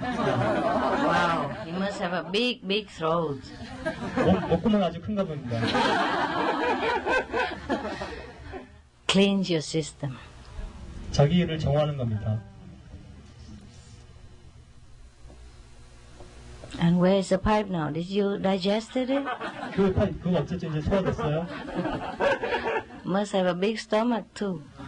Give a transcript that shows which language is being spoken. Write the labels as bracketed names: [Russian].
[English] Wow, you must have a big throat. [Korean] 목구멍 아주 큰가 봅니다. [English] Cleanse your system. [Korean] 자기를 정화하는 겁니다. [English] And where is the pipe now? Did you digested it? [Korean] 그거 어쨌든 이제 소화됐어요? [English] Must have a big stomach too.